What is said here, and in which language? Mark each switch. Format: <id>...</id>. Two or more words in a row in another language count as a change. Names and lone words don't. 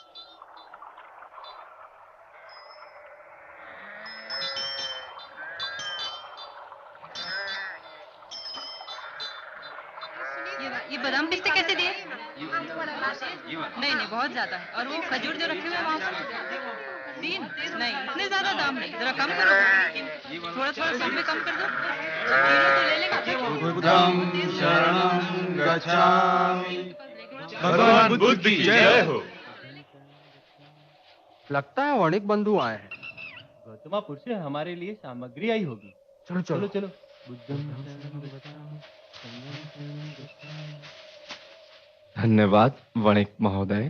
<hi>ये बादाम पिस्ते कैसे दिए? नहीं नहीं, बहुत ज्यादा है। और वो खजूर जो रखे हुए वहां पर 3 नहीं, इतने ज्यादा दाम नहीं, जरा कम करो। थोड़ा थोड़ा सब में कम कर दो। तीनों तो ले लेगा।</hi> <pi>बुद्धं शरणं गच्छामि।</pi> <hi>भगवान बुद्ध की जय हो। लगता है वणिक बंधु आए हैं। गौतमापुर से हमारे लिए सामग्री आई होगी। चलो चलो चलो। धन्यवाद वणिक महोदय।</hi>